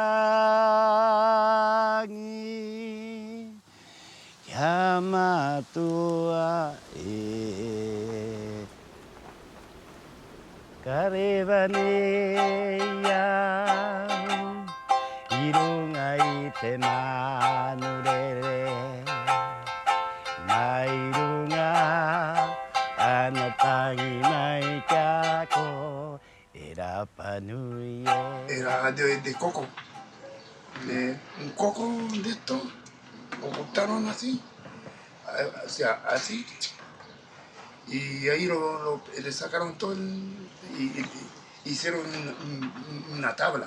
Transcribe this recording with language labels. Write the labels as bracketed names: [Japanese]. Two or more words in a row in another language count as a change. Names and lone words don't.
[Māori] tangi kia matua e ka rewa ne iau i runga i te manu rere mai runga ana tangi mai kia ko e ra panui e. [Spanish] Era de coco. Un coco de esto, lo cortaron así, o sea, así, y ahí le sacaron todo y hicieron una tabla.